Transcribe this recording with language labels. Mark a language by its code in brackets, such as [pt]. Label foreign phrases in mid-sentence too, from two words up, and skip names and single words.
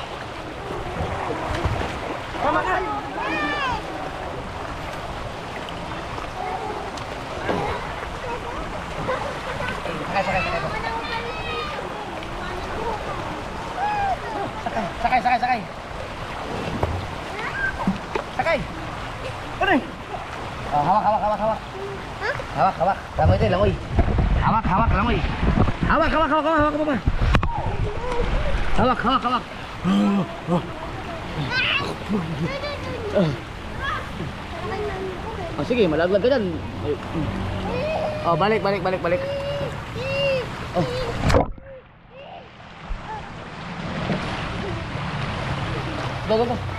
[tl] Tama na. Sakay, sakay, sakay. Sakay, sakay, sakay. Sakay. Ano? Oh, hawak, hawak, hawak, hawak. Hawak, hawak. Langoy tayo, langoy. Hawak, hawak, langoy. Hawak, hawak, hawak, hawak, hawak, hawak. Hawak, hawak, hawak. Oh, sige, malaglag ka dyan. Oh, balik, balik, balik, balik. [en] Oh. Go, go, go.